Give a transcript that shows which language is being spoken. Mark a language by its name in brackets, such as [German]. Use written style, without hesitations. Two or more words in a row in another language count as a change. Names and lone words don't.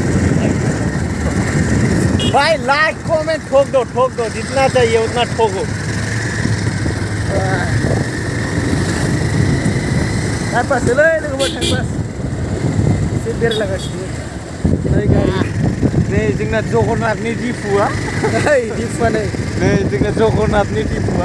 [Hindi] भाई लाइक कमेंट ठोक दो जितना चाहिए उतना ठोको। टाइम पास ले लोगों टाइम पास से देर लगा नहीं गाड़ी [Bodo] नहीं जोंना जगन्नाथनि दिफुआ दिफुआ नहीं जोंना जगन्नाथनि दिफुआ